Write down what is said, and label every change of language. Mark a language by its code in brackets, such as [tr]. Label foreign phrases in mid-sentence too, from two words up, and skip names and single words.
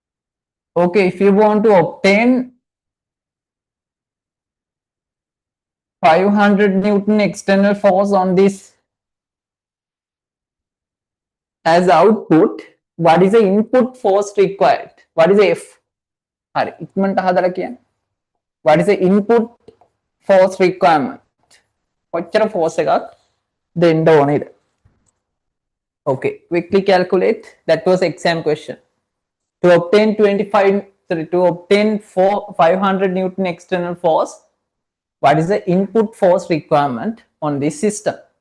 [en] Okay, if you want to obtain 500 Newton external force on this as output. What is the input force required? What is the F? [si] හරි ඉක්මනට හදලා කියන්න. [en] What is the input force requirement? [si] කොච්චර force එකක් දෙන්න ඕනේද? [en] Okay, quickly calculate. That was exam question. To obtain 500 Newton external force, what is the input force requirement on this system?